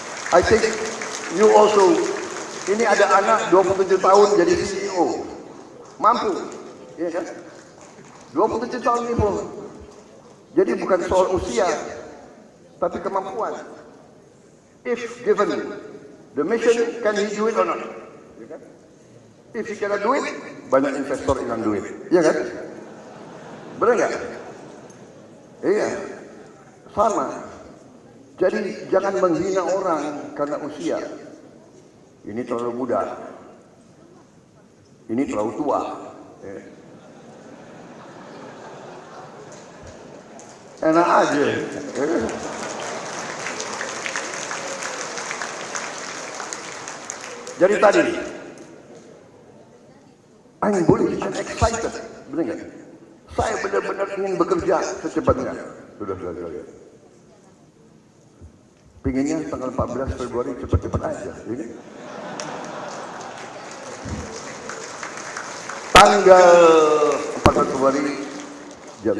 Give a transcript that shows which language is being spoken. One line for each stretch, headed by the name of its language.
English: I think you also,
Indonesian: ini ada anak 27 tahun jadi CEO, mampu, ya kan? 27 tahun ini, jadi bukan soal usia, tapi kemampuan.
English: If given the mission, can he do it or not?
Indonesian: Ya kan?
English: If he cannot do it,
Indonesian: banyak investor yang
English: do it,
Indonesian: ya kan? Benar nggak? Iya, sama. Jadi jangan menghina orang karena usia. Ini terlalu muda, ini terlalu tua. Enak aja. Jadi tadi,
English: I'm bullish, I'm excited,
Indonesian: benar nggak? Saya benar-benar ingin bekerja secepatnya. Sudah. Pinginnya tanggal 14 Februari cepat-cepat aja. Ini. Tanggal 14 Februari jam.